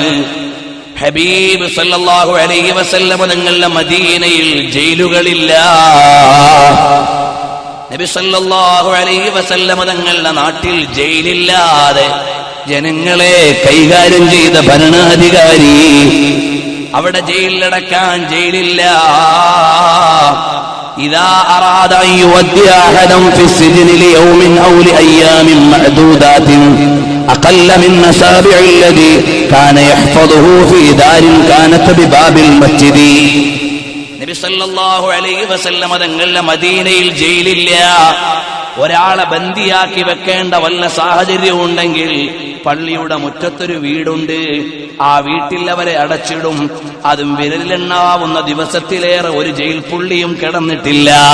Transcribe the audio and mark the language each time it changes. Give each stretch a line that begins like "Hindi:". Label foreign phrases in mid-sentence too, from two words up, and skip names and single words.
Malayalam: ഹബീബ്
Arabic: صلى الله عليه وسلم
Malayalam: തങ്ങളുടെ മദീനയിൽ ജയിലുകളില്ല. നബി
Arabic: صلى الله عليه وسلم
Malayalam: തങ്ങളുടെ നാട്ടിൽ ജയിലില്ലാതെ ജനങ്ങളെ കൈകാര്യം ചെയ്ത ഭരണാധികാരി. അവിടെ ജയിലിലടക്കാൻ ജയിലില്ല.
Arabic: إذا أراد أن يودع أحدا في السجن ليوم أو لأيام معدودات أقل من أصابع الذي كان يحفظه في دار كانت بباب المسجد.
Malayalam: നബി
Arabic: صلى الله عليه وسلم
Malayalam: തങ്ങളുടെ മദീനയിൽ ജയിലില്ല. ഒരാളെ ബന്ദിയാക്കി വെക്കേണ്ട വല്ല സാഹചര്യവും ഉണ്ടെങ്കിൽ പള്ളിയുടെ മുറ്റത്തൊരു വീടുണ്ട്. ആ വീട്ടിൽ അവരെ അടച്ചിടും. അതും വിരലിലെണ്ണാവുന്ന ദിവസത്തിലേറെ ഒരു ജയിൽ പുള്ളിയും കിടന്നിട്ടില്ല.